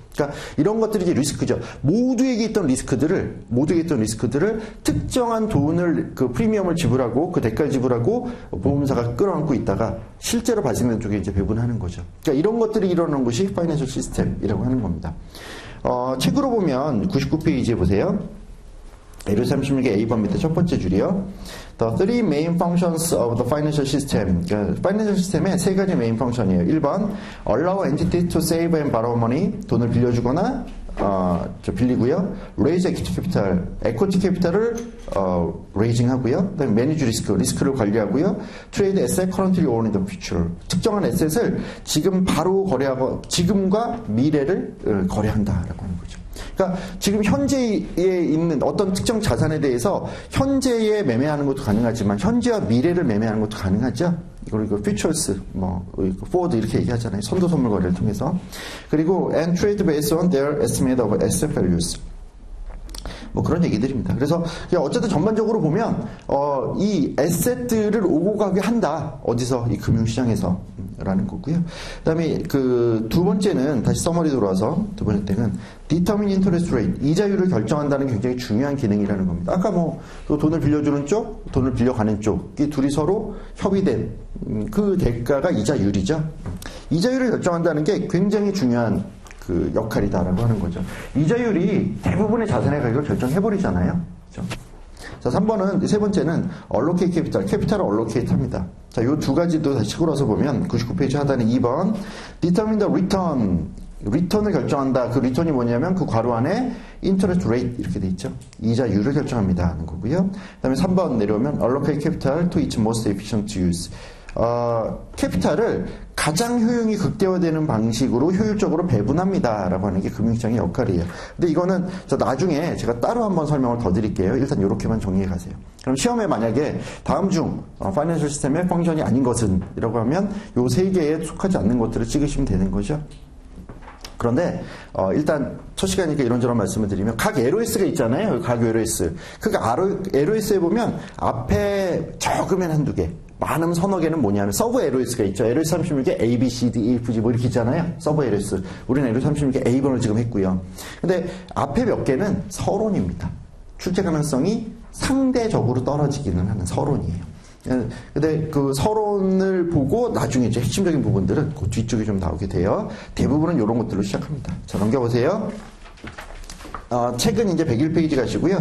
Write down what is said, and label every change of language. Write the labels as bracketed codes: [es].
[ko] 그러니까 이런 것들이 이제 리스크죠. 모두에게 있던 리스크들을 특정한 돈을 그 프리미엄을 지불하고 그 대가를 지불하고 보험사가 끌어안고 있다가 실제로 발생된 쪽에 이제 배분하는 거죠. 그러니까 이런 것들이 일어나는 것이 파이낸셜 시스템이라고 하는 겁니다. 책으로 보면 99페이지에 보세요. 예를 36의 A번 밑에 첫 번째 줄이요. [en] The three main functions of the financial system. [ko] 그러니까 파이낸셜 시스템의 세 가지 메인 펑션이에요. [en] 1번, allow entities to save and borrow money. [ko] 돈을 빌려주거나 빌리고요. [en] raise equity capital. [ko] equity capital을 raising 하고요. 그다음에 [en] manage risk. [ko] 리스크를 관리하고요. [en] trade asset currently owned in the future. [ko] 특정한 에셋을 지금 바로 거래하고 지금과 미래를 거래한다라고 하는 거죠. 그러니까 지금 현재에 있는 어떤 특정 자산에 대해서 현재에 매매하는 것도 가능하지만 현재와 미래를 매매하는 것도 가능하죠. 이걸 futures, forward 이렇게 얘기하잖아요. 선도 선물 거래를 통해서. 그리고 [en] and trade based on their estimate of asset values. [ko] 그런 얘기들입니다. 그래서 어쨌든 전반적으로 보면 이 에셋들을 오고 가게 한다. 어디서? 이 금융시장에서 라는 거고요. 그 다음에 그 두 번째는 다시 서머리 들어와서 두 번째는 [en] determine interest rate. [ko] 이자율을 결정한다는 게 굉장히 중요한 기능이라는 겁니다. 아까 또 돈을 빌려주는 쪽, 돈을 빌려가는 쪽, 이 둘이 서로 협의된 그 대가가 이자율이죠. 이자율을 결정한다는 게 굉장히 중요한 그 역할이다라고 하는 거죠. 이자율이 대부분의 자산의 가격을 결정해버리잖아요. 그렇죠? 자, 3번은, 세 번째는 [en] allocate capital, [ko] 캐피탈을 allocate 합니다. 자, 요 두 가지도 다시 치고 나서 보면 99페이지 하단에 2번 [en] determine the return, [ko] 리턴을 결정한다. 그 리턴이 뭐냐면 그 괄호 안에 interest rate 이렇게 돼 있죠. 이자율을 결정합니다 하는 거고요. 그 다음에 3번 내려오면 [en] allocate capital to its most efficient use. [ko] 캐피탈을 가장 효용이 극대화되는 방식으로 효율적으로 배분합니다 라고 하는 게 금융시장의 역할이에요. 근데 이거는 나중에 제가 따로 한번 설명을 더 드릴게요. 일단 이렇게만 정리해 가세요. 그럼 시험에 만약에 다음 중 파이낸셜 시스템의 펑션이 아닌 것은 이라고 하면 요 세 개에 속하지 않는 것들을 찍으시면 되는 거죠. 그런데 일단 첫 시간이니까 이런저런 말씀을 드리면 각 LOS가 있잖아요. 각 LOS. 그 LOS에 보면 앞에 적으면 한두 개, 많으면 서너 개는 뭐냐면 서브 LOS가 있죠. LOS 36개 A, B, C, D, E, F, G 이렇게 있잖아요. 서브 LOS. 우리는 LOS 36개 A번을 지금 했고요. 근데 앞에 몇 개는 서론입니다. 출제 가능성이 상대적으로 떨어지기는 하는 서론이에요. 근데 그 서론을 보고 나중에 이제 핵심적인 부분들은 그 뒤쪽에 좀 나오게 돼요. 대부분은 이런 것들로 시작합니다. 자, 넘겨보세요. 책은 이제 101페이지 가시고요.